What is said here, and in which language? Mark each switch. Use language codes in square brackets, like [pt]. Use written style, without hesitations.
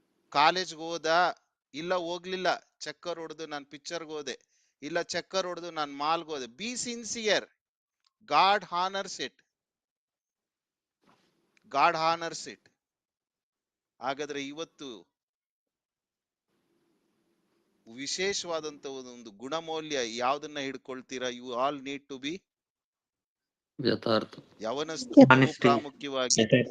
[kn] ಕಾಲೇಜ್ಗೆ ಹೋದ, ಇಲ್ಲ ಹೋಗ್ಲಿಲ್ಲ, ಚಕ್ಕರ್ ಹೊಡೆದು ನಾನು ಪಿಕ್ಚರ್ಗೆ ಹೋದೆ, ಇಲ್ಲ ಚಕ್ಕರ್ ಹೊಡೆದು ನಾನು ಮಾಲ್ಗೆ ಹೋದೆ. [en] Be sincere. God honors it. God honours it. [kn] ಹಾಗಾದ್ರೆ ಇವತ್ತು ವಿಶೇಷವಾದಂತ ಒಂದು ಗುಣಮೌಲ್ಯ ಯಾವ್ದನ್ನ ಹಿಡ್ಕೊಳ್ತೀರಾ? [en] you all need to be [kn] ಯಥಾರ್ಥ. ಯವನಸ್ಥರು ಬಹು [en] Honesty. [kn] ಪ್ರಾಮುಖ್ಯವಾಗಿ.